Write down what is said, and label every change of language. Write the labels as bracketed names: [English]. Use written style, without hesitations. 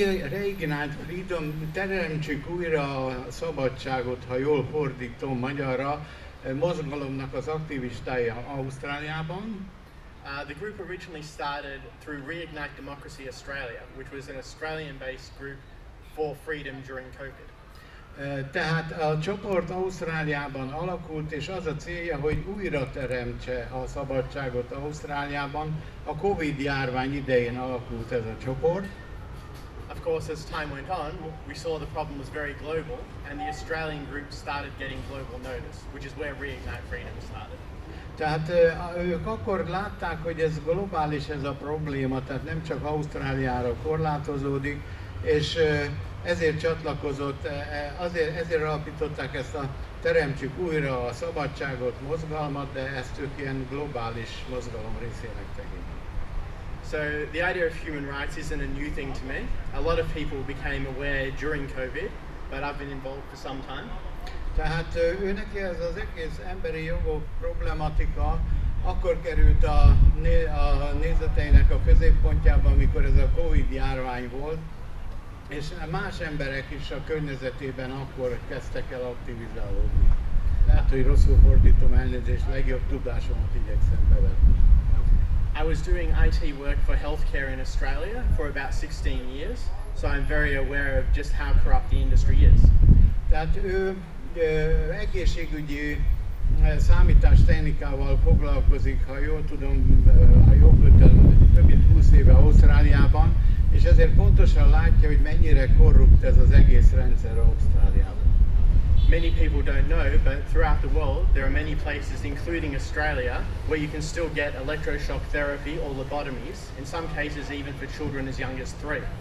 [Hungarian] Reignite Freedom, teremtsük újra a szabadságot, ha jól fordítom magyarra, mozgalomnak az aktivistája Ausztráliában. [English] The group originally started through Reignite Democracy Australia, which was an Australian-based group for freedom during COVID. [Hungarian] Tehát a csoport Ausztráliában alakult, és az a célja, hogy újra teremtse a szabadságot Ausztráliában. A Covid járvány idején alakult ez a csoport. [English] Of course, as time went on, we saw the problem was very global, and the Australian group started getting global notice, which is where Reignite Freedom started. [Hungarian] Tehát ők akkor látták, hogy ez globális ez a probléma, tehát nem csak Ausztráliára korlátozódik, és ezért csatlakozott, ezért alapították ezt a teremtsük újra a szabadságot mozgalmat, de ezt ők ilyen globális mozgalom részének tekintik. [English] So the idea of human rights isn't a new thing to me. A lot of people became aware during COVID, but I've been involved for some time. [Hungarian] Tehát őneki ez az egész emberi jogok problematika akkor került a nézeteinek a középpontjába, amikor ez a Covid járvány volt, és más emberek is a környezetében akkor kezdtek el aktivizálódni. Lehet, hogy rosszul fordítom, elnézést, legjobb tudásomat igyekszem bevetni. [English] I was doing IT work for healthcare in Australia for about 16 years, so I'm very aware of just how corrupt the industry is. [Hungarian] Tehát ő egészségügyi számítástechnikával foglalkozik, ha jól tudom, ha jól tudom, több mint 20 éve Ausztráliában, és ezért pontosan látja, hogy mennyire korrupt ez az egész rendszer Ausztráliában. [English] Many people don't know, but throughout the world there are many places, including Australia, where you can still get electroshock therapy or lobotomies, in some cases even for children as young as 3.